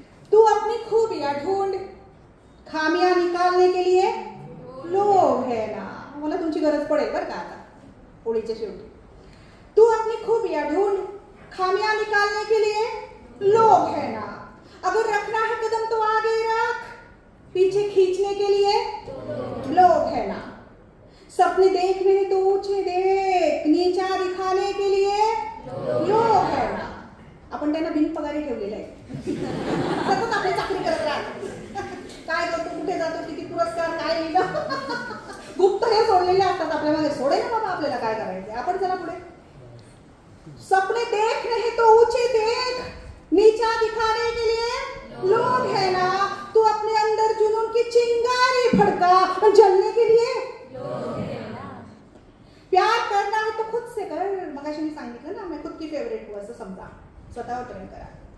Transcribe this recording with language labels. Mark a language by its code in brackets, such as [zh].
[hi] तू अपनी खूबियां ढूंढ, खामियां निकालने के लिए लोग है ना. [mr] मला तुमची गरज पडेल बरं का आता ओळीच्या शेवटी. [hi] तू अपनी खूबियां ढूंढ, खामियां निकालने के लिए लोग है ना. अगर रखना है कदम तो आगे रख, पीछे खींचने के लिए लोग है ना. सपने देखने हैं तो ऊंचे देख, नीचा दिखाने के लिए लोग है ना. [mr] आपण त्यांना बिनपगारी ठेवलेलं आहे. सतत आपली चाकरी करत राहतात. काय करतो, कुठे जातो, किती पुरस्कार, काय लिहिलं, गुप्त हे सोडलेले असतात आपल्या मागे. सोडे ना बाबा, आपल्याला काय करायचं. आपण चला पुढे. [hi] सपने देखने हैं तो ऊंचे देख, नीचा दिखाने के लिए लोग है ना. तू अपने अंदर जुनून की चिंगारी भड़का, जलने के लिए लोग है ना. प्यार करना है तो खुद से कर. [mr] मगाशी मी सांगितलं ना, [hi] मैं खुद की फेवरेट हूं [mr] असं समजा. स्वतःवर प्रेम करा.